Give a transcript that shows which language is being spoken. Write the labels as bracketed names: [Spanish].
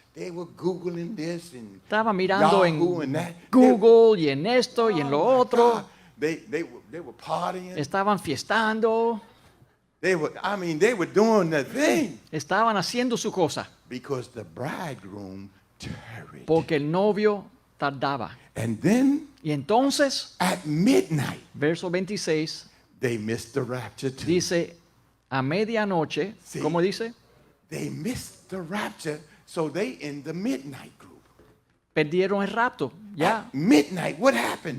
[English] They were Googling this and [Spanish] Estaban mirando [English] Yahoo [Spanish] en [English] and that. [Spanish] Google y en esto y en lo [English] Oh my [Spanish] otro. [English] God. They were partying. [Spanish] Estaban fiestando. [English] They were doing the thing [Spanish] Estaban haciendo su cosa. [English] because the bridegroom tarried. [Spanish] Porque el novio tardaba. [English] And then [Spanish] Y entonces, [English] at midnight, [Spanish] verso 26, [English] they missed the rapture too. [Spanish] dice, a medianoche, Sí. ¿cómo dice? [English] They missed the rapture, so they in the midnight group. [Spanish] Perdieron el rapto. Ya. [English] At midnight, what happened?